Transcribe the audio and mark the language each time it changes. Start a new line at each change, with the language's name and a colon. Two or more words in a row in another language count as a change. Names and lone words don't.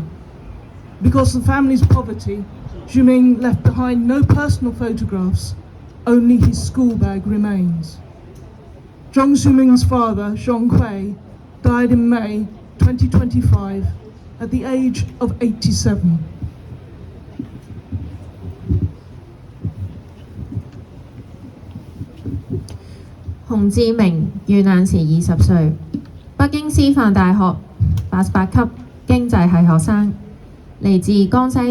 English: Because of the family's poverty, Xiuming left behind no personal photographs, only his school bag remains. Zhang Xiuming's father, Zhong Hui, died in May 2025 at the age of 87.
Cantonese: 洪志明遇難時20歲，北京師範大學88級經濟系學生，嚟自江西